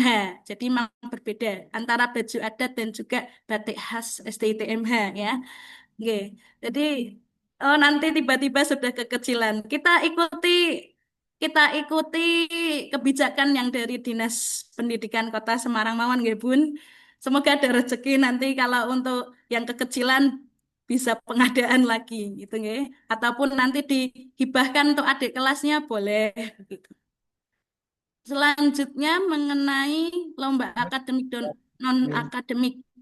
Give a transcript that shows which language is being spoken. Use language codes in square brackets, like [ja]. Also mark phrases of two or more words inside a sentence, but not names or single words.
[id] Jadi memang berbeda antara baju adat dan juga batik khas STIT MH ya. Oke. Jadi nanti tiba-tiba sudah kekecilan. Kita ikuti kebijakan yang dari Dinas Pendidikan Kota Semarang [jv] mawon nggih, [id] Bun. Semoga ada rezeki nanti kalau untuk yang kekecilan bisa pengadaan lagi gitu nggih. Ataupun nanti dihibahkan untuk adik kelasnya boleh gitu. Selanjutnya mengenai lomba akademik dan non-akademik.